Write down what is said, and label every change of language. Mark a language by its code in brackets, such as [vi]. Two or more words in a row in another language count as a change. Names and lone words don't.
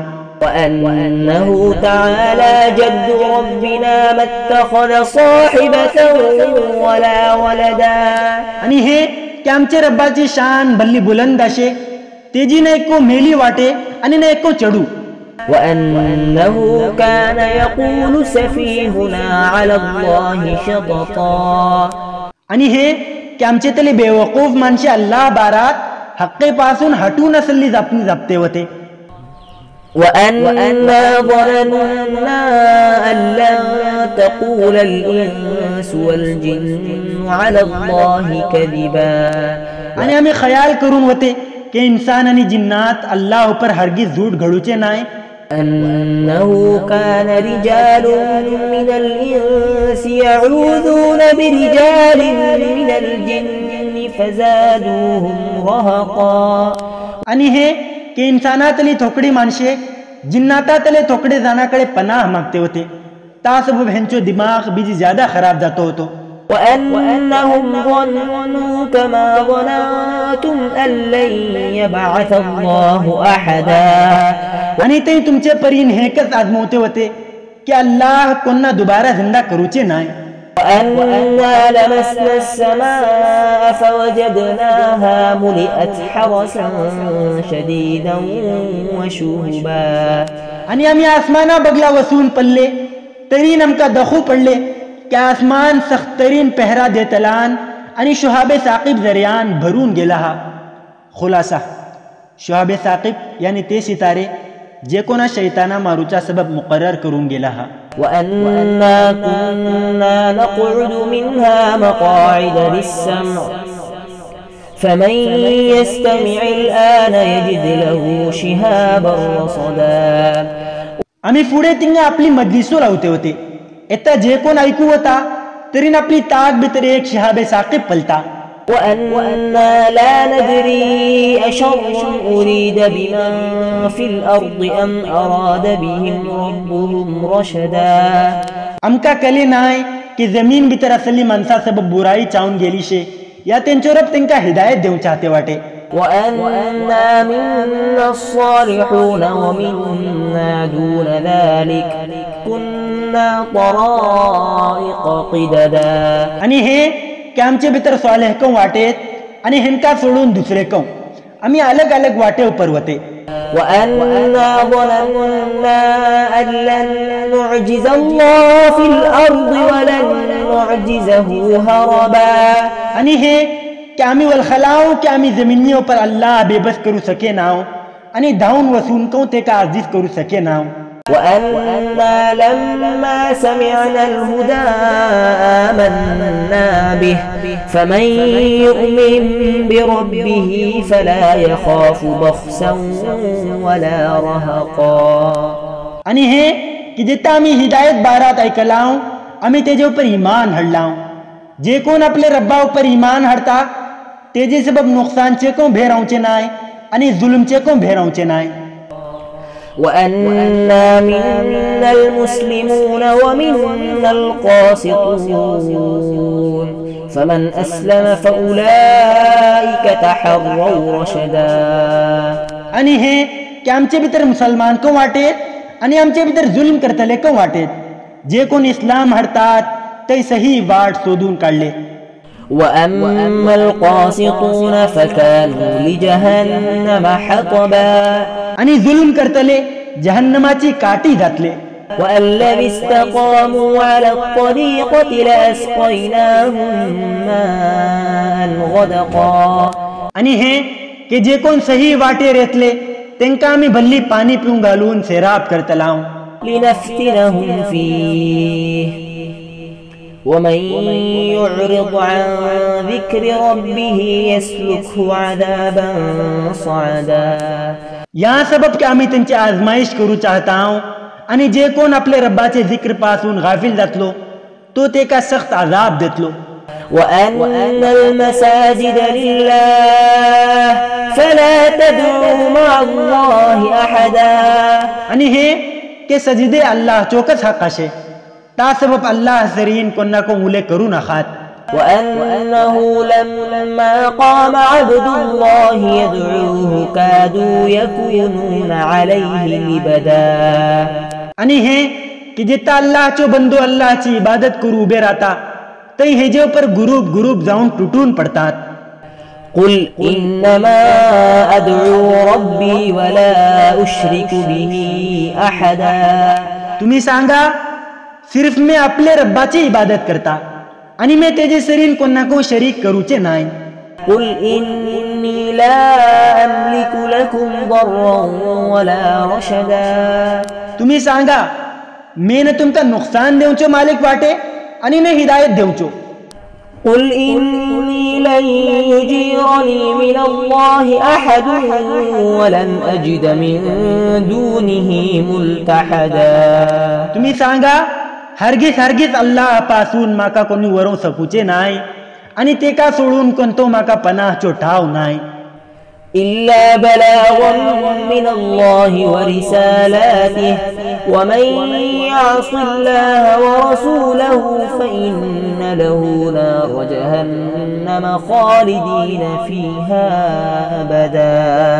[ar] وأنه تعالى جد ربنا ما اتخذ صاحبة ولا ولدا. [kok] आणि हे की आमचे रब्बाची शान भल्ली बुलंद अशे तेजी न एको मेली वाटे आणि न एको चढू. [ar] وأنه كان يقول سفيهنا على الله شططا. [kok] आणि हे की आमचे तले बेवकूफ माणसे अल्लाह बारात हक्केपासून हटून असली जपते होते. [ar] وأنا ظننا أن لن تقول الإنس والجن على الله كذبا. [kok] आणि आम्ही ख्याल करून होते की इंसान आणि जिन्नात अल्लाह पर हरगिज झूठ घडूचे नाही. [ar] أنه كان رجال من الإنس يعوذون برجال من الجن فزادوهم رهقا. [kok] आणि हे की इंसानातली थोकडी माणसे जिन्नातातले थोकडे जाणाकडे पनाह मागते होते तासबब ह्यांचो दिमाग बीजी ज्यादा खराब जातो होतो. [ar] وأنهم ظنوا كما ظننتم أن لن يبعث الله أحدا. [kok] आणि ते तुमचे परीन हेकच आजमवते होते की अल्लाह कोणा दुबारा जिंदा करूचे नाही. [ar] وأنا لمسنا السماء فوجدناها ملئت حرسا شديدا وشهبا. [kok] आणि आम्ही आसमाना बगला वसून पडले तरी नमका दखू पडले की आसमान सख्तरीन पहरा देतलान आणि शुहाबे साकिब जरियान भरून गेला. हा खुलासा शुहाबे साकिब यानी ते सितारे जे कोणा शैताना मारूचा सबब मुकर्रर करून गेला. हा [ar] وأنا كنا نقعد منها مقاعد للسمع فمن يستمع الآن يجد له شهابا رصدا. [kok] आम्ही पुढे तिंगा आपली मजलिसो लावते होते आता जे कोण ऐकू होता तरी आपली ताक भीतर एक शहाबे साकिब पलता. [ar] وأنا لا ندري أشر أريد بمن في الأرض أم أراد بهم ربهم رشدا. [kok] आमका कले नाही की जमीन भीतर असली माणसा सबब बुराई चावून गेली शे या त्यांच्या रब त्यांका हिदायत देऊ चाहते वाटे. [ar] وأنا منا الصالحون ومنا دون ذلك كنا طرائق قددا. [kok] आणि हे की आमचे भीतर सालेह कं वाटेत आणि हेनका सोडून दुसरे कं आम्ही अलग अलग वाटे उपर होते. [ar] وأنا ظننا أن لن نعجز الله في الأرض ولن نعجزه هربا. [kok] आणि हे की आम्ही वलखलाव की आम्ही जमिनी पर अल्लाह बेबस करू सके नाव आणि धावून वसून कं ते का आजीज करू सके नाव. [ar] وأنا لما سمعنا الهدى آمنا به فمن يؤمن بربه فلا يخاف بخسا ولا رهقا. [kok] आणि हे की जिता आम्ही हिदायत बारात ऐकलाव आम्ही तेजे उपर ईमान हाडलाव. जे कोण आपले रब्बा उपर ईमान हाडता तेजे सबब नुकसानचे को भेरावचे नाय आणि जुलमचे को भेरावचे नाय. [ar] وأنا منا المسلمون ومنا القاسطون فمن أسلم فأولئك تحروا رشدا. [kok] आणि हे की आमचे भीतर मुसलमान को वाटेत आणि आमचे भीतर जुल्म करतले को वाटेत जे कोण इस्लाम हाडतात ते सही वाट शोधून काढले. [ar] وأما القاسطون فكانوا لجهنم حطبا. [kok] आणि जुल्म करतले जहन्नमाची काठी घातले. [ar] وأن لو استقاموا على الطريقة لأسقيناهم ماء غدقا. [kok] आणि हे की जे कोण सही वाटे रेतले त्यांका आम्ही भल्ली पाणी पिऊन घालून सेराब करतलाव. [ar] لنفتنهم فيه ومن يعرض عن ذكر ربه يسلكه عذابا صعدا. [kok] या सबब की आम्ही त्यांची आजमाईश करू चाहता हांव आणि जे कोण आपले रब्बाचे जिक्र पासून गाफिल जातलो तो तेका सख्त आजाब देतलो। [ar] وأن المساجد لله فلا تدعوا مع الله أحدا। [kok] आणि हे के सजदे अल्लाह चोकस हक आशे ता सबब अल्लाह सरीन कोन्ना को उल्लेख करू नखात। [ar] وأنه لما قام عبد الله يدعوه كادوا يكونون عليه لبدا। [kok] आणि हे की जिता अल्लाहचो बंदो अल्लाहची इबादत करू उभे राहता तई हेजे पर ग्रुप जाऊन तुटून पडतात। [ar] قل إنما أدعو ربي ولا أشرك به أحدا। [kok] तुम्ही सांगा सिर्फ मैं आपले रब्बाची इबादत करता आणि मैं तेजे सरीन कोन्ना को शरीक करूचे नाही। [ar] قل إني لا أملك لكم ضرا ولا رشدا। [kok] तुम्ही सांगा मैं न तुमका नुकसान देऊचो मालिक वाटे आणि न हिदायत देऊचो। [ar] قل إني لن يجيرني من الله أحد ولن أجد من دونه ملتحدا। [kok] तुम्ही सांगा हरगिज अल्लाह पासून माका कोणी वरू सकूचे नाही आणि तेका सोडून कोणतो माका पनाहचो ठाव नाही। [ar] إلا بلاغا من الله ورسالاته ومن يعص الله ورسوله فإن له نار جهنم خالدين فيها أبدا।